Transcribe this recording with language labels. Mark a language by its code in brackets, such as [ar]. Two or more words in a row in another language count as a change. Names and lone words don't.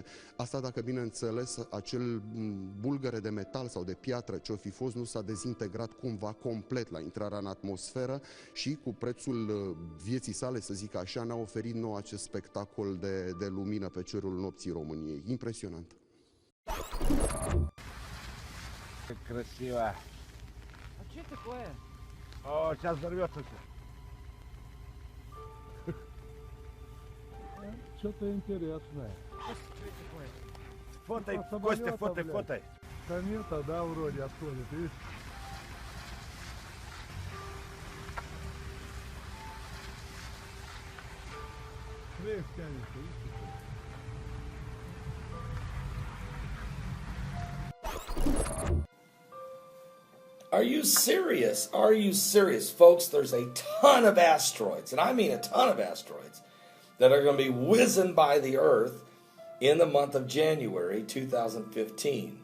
[ro] Asta dacă, bineînțeles, acel bulgăre de metal sau de piatră ce-o fi fost nu s-a dezintegrat cumva complet la intrarea în atmosferă și cu prețul vieții sale, să zic așa, ne-a oferit nou acest spectacol de lumină pe cerul nopții României. Impresionant! [ru] Красиво. А что такое? О, сейчас взорвется все. Что-то интересное. Фотай, Костя, фотай, фотай. Комета, да, вроде отходит, видишь? Вверх тянется, видишь? [en] Are you serious? Are you serious? Folks, there's a ton of asteroids, and I mean a ton of asteroids, that are going to be whizzing by the Earth in the month of January 2015.